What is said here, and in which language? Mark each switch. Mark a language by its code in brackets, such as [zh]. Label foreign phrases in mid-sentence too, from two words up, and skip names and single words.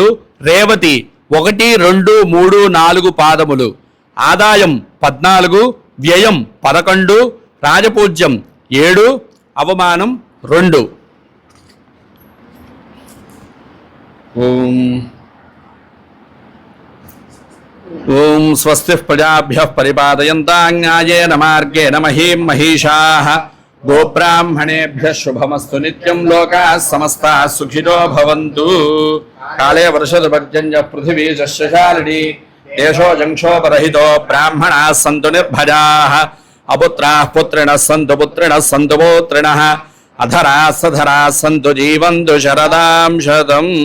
[te] రేవతి 1, 2, 3, 4 పాదములు. ఆదాయం 14, వ్యయం 11, రాజపూజ్యం 7, అవమానం 2. [sa] ఓం స్వస్తి ప్రజాభ్యః పరిపాలయంతాం న్యాయేన మార్గేణ మహీం మహిషాః. గోబ్రాహ్మణేభ్యః శుభమస్తు నిత్యం. లోకాః సమస్తాః సుఖినో భవంతు. కాళే వర్షతు పర్జన్యః పృథివీ సస్యశాలినీ. దేశోऽयं క్షోభరహితో బ్రాహ్మణాः సంతు నిర్భయాः. అపుత్రాः పుత్రిణः సంతు పుత్రిణः సంతు పౌత్రిణः. అధరాः సధరాः సంతు జీవంతు శరదాం శతం.